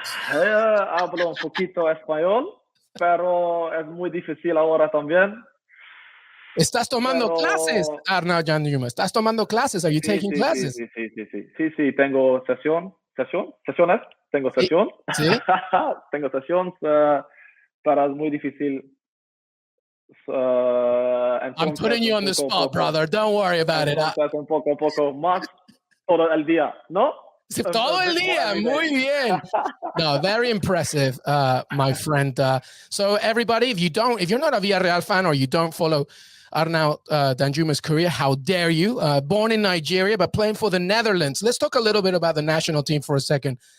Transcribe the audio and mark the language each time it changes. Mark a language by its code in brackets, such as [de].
[es] Hablo un poquito español, pero es muy difícil ahora también. ¿Estás tomando clases, Arnaut Danjuma? ¿Estás tomando clases? [en] Are you taking classes? [es] Sí. Tengo sesiones. Tengo sesión. ¿Sí? Tengo sesión, pero es muy difícil. [en] I'm putting you on the spot, brother. Don't worry about it. [es] Un poco más todo el día, ¿no? Todo el día. Muy bien. [en] No, very impressive, my friend. So everybody, if you're not a Villarreal fan or you don't follow Arnaut Danjuma's career, how dare you? Born in Nigeria, but playing for the Netherlands. Let's talk a little bit about the national team for a second.